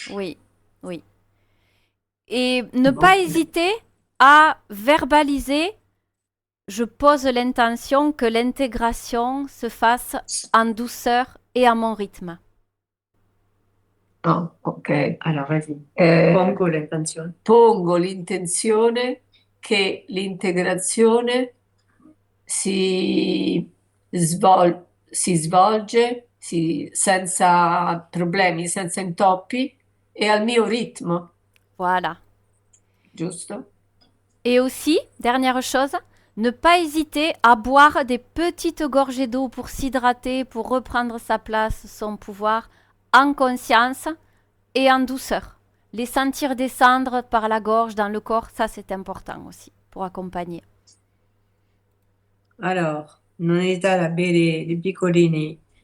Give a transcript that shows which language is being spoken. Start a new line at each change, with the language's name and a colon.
French: Oui, oui. Et ne Bon. pas hésiter à verbaliser. Je pose l'intention que l'intégration se fasse en douceur et à mon rythme. Ah, ok. Alors, vas-y. Eh,
Italian: Pongo l'intenzione. pongo l'intenzione che l'integrazione si, si svolge senza problemi, senza intoppi e al mio ritmo,
French: Voilà.
Italian: giusto?
French: Et aussi, dernière chose, ne pas hésiter à boire des petites gorgées d'eau pour s'hydrater, pour reprendre sa place, son pouvoir, en conscience et en douceur. Les sentir descendre par la gorge, dans le corps, ça c'est important aussi pour accompagner.
Italian: Alors, non esitare a bere dei piccolini.